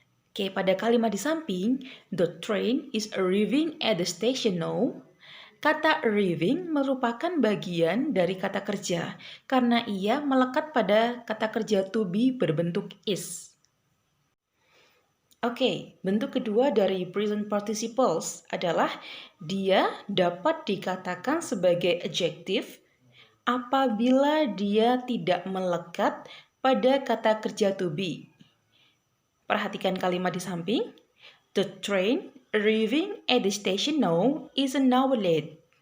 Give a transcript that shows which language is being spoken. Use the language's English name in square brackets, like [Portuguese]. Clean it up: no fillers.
[Indonesian] Oke, pada kalimat di samping, [English] the train is arriving at the station now. [Indonesian] Kata arriving merupakan bagian dari kata kerja karena ia melekat pada kata kerja to be berbentuk is. Oke, bentuk kedua dari present participles adalah dia dapat dikatakan sebagai adjektif apabila dia tidak melekat pada kata kerja to be. Perhatikan kalimat di samping. [English] The train arriving at the station now is an hour late.